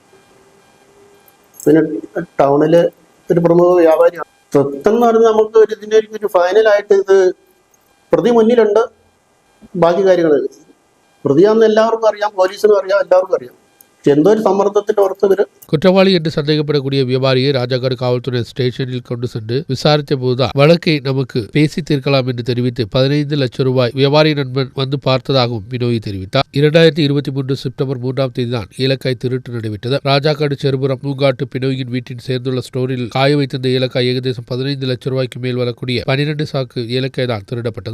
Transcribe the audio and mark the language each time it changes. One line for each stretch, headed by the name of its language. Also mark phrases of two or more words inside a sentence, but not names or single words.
Malayalam: പിന്നെ ടൗണിലെ ഒരു പ്രമുഖ വ്യാപാരിയാണ്. സ്വത്തെന്ന് പറഞ്ഞാൽ നമുക്ക് ഇതിൻ്റെ ഒരു ഫൈനലായിട്ട് ഇത് പ്രതി മുന്നിലുണ്ട്. ബാക്കി കാര്യങ്ങൾ പ്രതിയാണെന്ന് എല്ലാവർക്കും അറിയാം, പോലീസിനും അറിയാം, എല്ലാവർക്കും അറിയാം. എന്തോ ഒരു സമ്മർദ്ദത്തിന്റെ പുറത്ത്
Tamil: குற்றவாளி என்று சந்தேகப்படக்கூடிய வியாபாரியை ராஜாக்காடு காவல்துறை ஸ்டேஷனில் கொண்டு சென்று விசாரித்த போதுதான் வழக்கை நமக்கு பேசி தீர்க்கலாம் என்று தெரிவித்து 15 லட்சம் ரூபாய் வியாபாரி நண்பன் வந்து பார்த்ததாகவும் பினோயி தெரிவித்தார். 2023 செப்டம்பர் 3ஆம் தேதி தான் ஏலக்காய் திருட்டு நடைபெற்றது. ராஜாக்காடு செருபுரம் பூங்காட்டு பினோயின் வீட்டின் சேர்ந்துள்ள ஸ்டோரில் காய வைத்திருந்த ஏலக்காய் ஏகதேசம் 15 லட்சம் ரூபாய்க்கு மேல் வரக்கூடிய 12 சாக்கு ஏலக்காய் தான் திருடப்பட்டது.